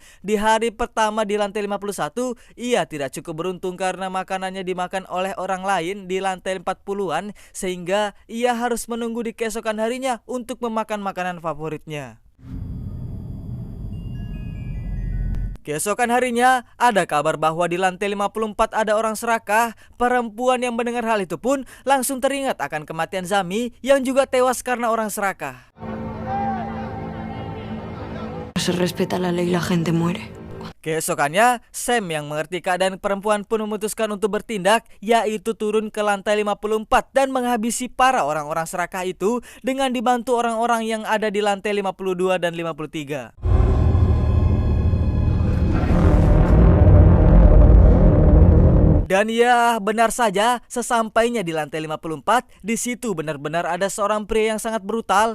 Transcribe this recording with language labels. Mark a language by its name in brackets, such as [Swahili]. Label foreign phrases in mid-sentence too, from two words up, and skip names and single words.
[Indonesian] Di hari pertama di lantai 51, ia tidak cukup beruntung karena makanannya dimakan oleh orang lain di lantai 40-an, sehingga ia harus menunggu di keesokan harinya untuk memakan makanan favoritnya. Keesokan harinya, ada kabar bahwa di lantai 54 ada orang serakah. Perempuan yang mendengar hal itu pun langsung teringat akan kematian Zami yang juga tewas karena orang serakah. [Spanish] Se respeta la ley, la gente muere. [Indonesian] Keesokannya, Sam yang mengerti keadaan perempuan pun memutuskan untuk bertindak, yaitu turun ke lantai 54 dan menghabisi para orang-orang serakah itu dengan dibantu orang-orang yang ada di lantai 52 dan 53. Dan ya, benar saja, sesampainya di lantai 54, di situ benar-benar ada seorang pria yang sangat brutal.